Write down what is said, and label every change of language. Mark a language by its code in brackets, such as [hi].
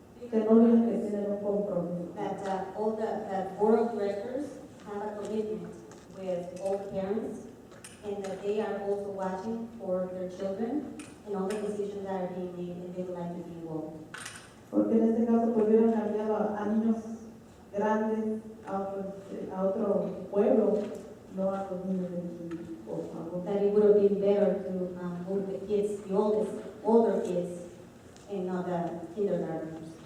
[es] Que no olviden que tienen un compromiso. [en] that all the board of directors have a commitment with all the parents, and that they are also watching for their children and all the decisions that are being made, and they would like to be involved. [es] Porque en este caso pues hubieran cambiado a niños grandes a otro pueblo, no a los niños de aquí, por favor. [en] That it would have been better to move the kids, the older kids, and not the kindergartners.